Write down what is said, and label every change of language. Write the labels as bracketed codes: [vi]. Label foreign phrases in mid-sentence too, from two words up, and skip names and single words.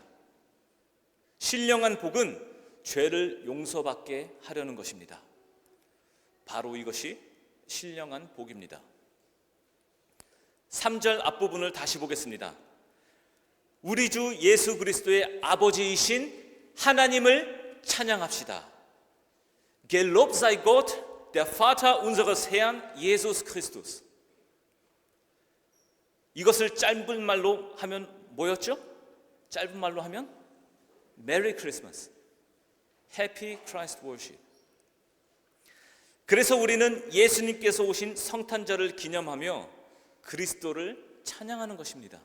[ko] 신령한 복은 죄를 용서받게 하려는 것입니다. 바로 이것이 신령한 복입니다. 3절 앞부분을 다시 보겠습니다. 우리 주 예수 그리스도의 아버지이신 하나님을 찬양합시다. [de] Gelobt sei Gott, der Vater unseres Herrn Jesus Christus. [ko] 이것을 짧은 말로 하면 뭐였죠? 짧은 말로 하면 [en] Merry Christmas, Happy Christ Worship. [ko] 그래서 우리는 예수님께서 오신 성탄절을 기념하며 그리스도를 찬양하는 것입니다.